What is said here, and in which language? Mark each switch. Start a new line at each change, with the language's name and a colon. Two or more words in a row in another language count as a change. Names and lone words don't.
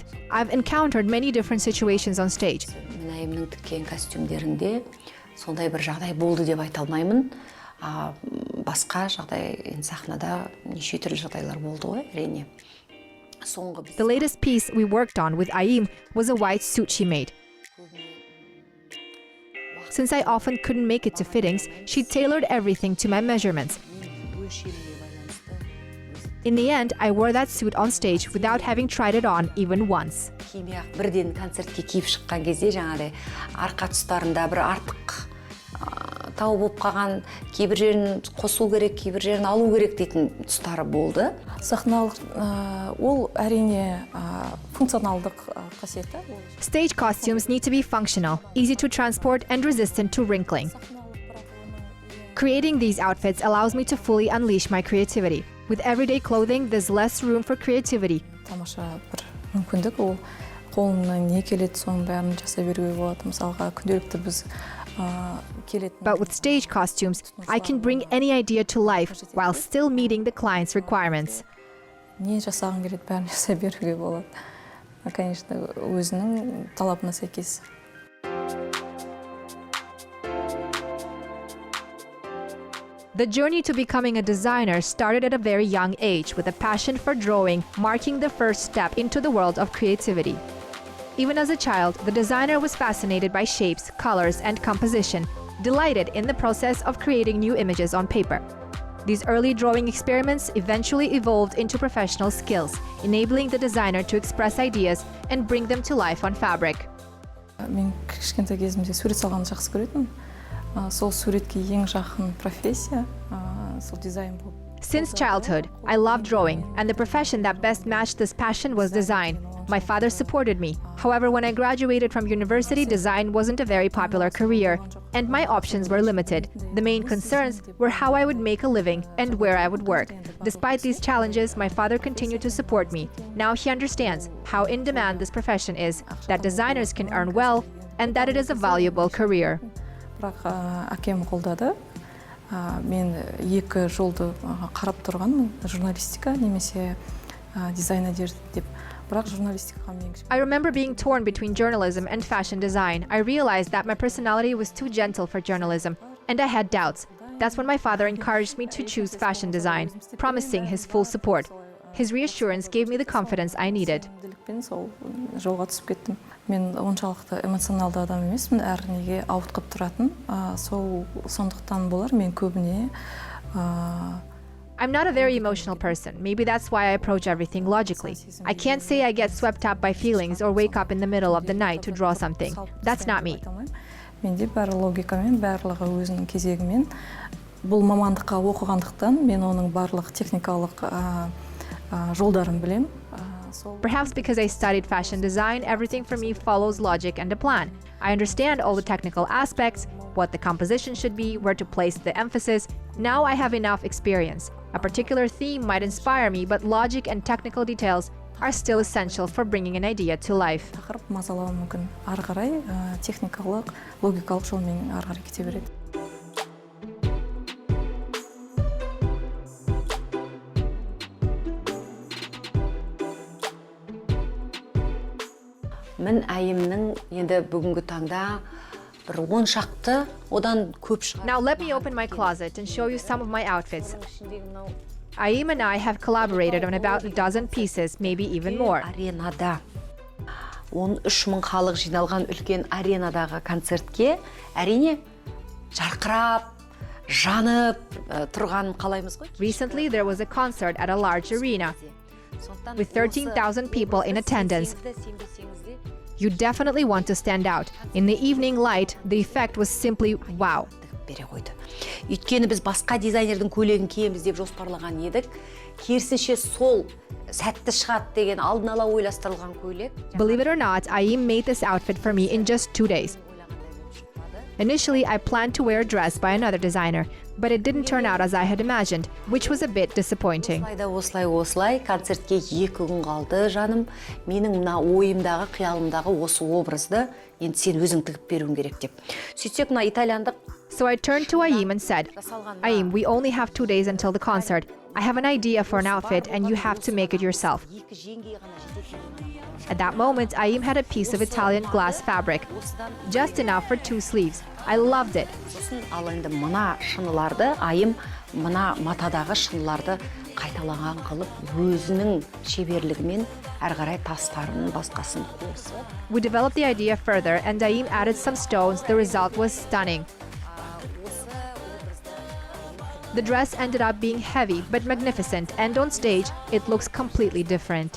English: I've encountered many different situations on stage.
Kazakh: Минайымның тіккен костюмдерінде сондай бір жағдай болды деп айта алмаймын. Басқа жағдай сахнада неше түрлі жағдайлар болды ғой, әрине.
English: The latest piece we worked on with Minayym was a white suit she made. Since I often couldn't make it to fittings, she tailored everything to my measurements. In the end, I wore that suit on stage without having tried it on even once.
Kazakh: Бірден концертке киіп шыққан кезде жаңағыдай арқа тұстарында бір артық тау болып қалған, кейбір жерін қосу керек, кейбір жерін алу керек дейтін тұстары болды. Сахналық ол әрине функционалдық қасиеті.
English: Stage costumes need to be functional, easy to transport, and resistant to wrinkling. Creating these outfits allows me to fully unleash my creativity. With everyday clothing, there's less room for creativity.
Kazakh: Тамаша бір мүмкіндік, ол қолымнан не келеді, соның бәрін жасай беруге болады. Мысалға, күнделікті біз
English: But with stage costumes, I can bring any idea to life while still meeting the client's requirements.
Kazakh: Не жасағым келеді, бәрін жасай беруге болады. Конечно, өзінің талабына сәйкес.
English: The journey to becoming a designer started at a very young age with a passion for drawing, marking the first step into the world of creativity. Even as a child, the designer was fascinated by shapes, colors, and composition, delighted in the process of creating new images on paper. These early drawing experiments eventually evolved into professional skills, enabling the designer to express ideas and bring them to life on fabric.
Kazakh: Мен кішкентай кезімде сурет салғанды жақсы көретінмін. Сол суретке ең жақын профессия сол дизайн болды.
English: Since childhood, I loved drawing, and the profession that best matched this passion was design. My father supported me. However, when I graduated from university, design wasn't a very popular career, and my options were limited. The main concerns were how I would make a living and where I would work. Despite these challenges, my father continued to support me. Now he understands how in demand this profession is, that designers can earn well, and that it is a valuable career.
Kazakh: Бірақ әкем қолдады. Мен екі жолды қарап тұрғанмын, журналистика немесе дизайнер деп. Бірақ журналистикаға мен
English: I remember being torn between journalism and fashion design. I realized that my personality was too gentle for journalism, and I had doubts. That's when my father encouraged me to choose fashion design, promising his full support. His reassurance gave me the confidence I needed.
Kazakh: сол жолға түсіп кеттім. Мен оншалықты эмоционалды адам емеспін, әр неге ауытқып тұратын. Сондықтан болар мен көбіне
English: I'm not a very emotional person. Maybe that's why I approach everything logically. I can't say I get swept up by feelings or wake up in the middle of the night to draw something. That's not me.
Kazakh: Менде бәрі логикамен, барлығы өзінің кезегімен. Бұл мамандыққа оқығандықтан мен оның барлық техникалық жолдарын білем.
English: Perhaps because I studied fashion design, everything for me follows logic and a plan. I understand all the technical aspects, what the composition should be, where to place the emphasis. Now I have enough experience. A particular theme might inspire me, but logic and technical details are still essential for bringing an idea to life.
Kazakh: Тақырып мазалауы мүмкін. Ары қарай техникалық, логикалық жолмен ары қарай кете береді. Minayımның енді бүгінгі таңда бір 10 шақты, одан көп шығар.
English: Now let me open my closet and show you some of my outfits. Minayym and I have collaborated on about a dozen pieces, maybe even more.
Kazakh: Аренада 13,000 халық жиналған үлкен аренадағы концертке әрине жарқырап, жанып тұрған қалаймыз ғой.
English: Recently, there was a concert at a large arena with 13,000 people in attendance. You definitely want to stand out. In the evening light, the effect was simply wow.
Kazakh: Өйткені біз басқа дизайнердің көйлегін киеміз деп жоспарлаған едік. Керісінше сол сәтті шығады деген алдын ала ойластырылған көйлек.
English: Believe it or not, Minayym made this outfit for me in just 2 days. Initially, I planned to wear a dress by another designer, but it didn't turn out as I had imagined, which was a bit disappointing.
Kazakh: Осылай, концертке 2 күн қалды, жаным. Менің мына ойымдағы, қиялымдағы осы образды енді сен өзің тігіп беруің керек деп. Сөйтсек, мына итальяндық
English: So I turned to Ayim and said, Ayim, we only have 2 days until the concert. I have an idea for an outfit and you have to make it yourself. At that moment, Ayim had a piece of Italian glass fabric, just enough for 2 sleeves. I loved it.
Kazakh: Ал енді мына шыныларды Айым мына матадағы шыныларды қайталаған қылып өзінің шеберлігімен әрі қарай тастарын басқасын қосып.
English: We developed the idea further and Ayim added some stones. The result was stunning. The dress ended up being heavy but magnificent, and on stage, it looks completely different.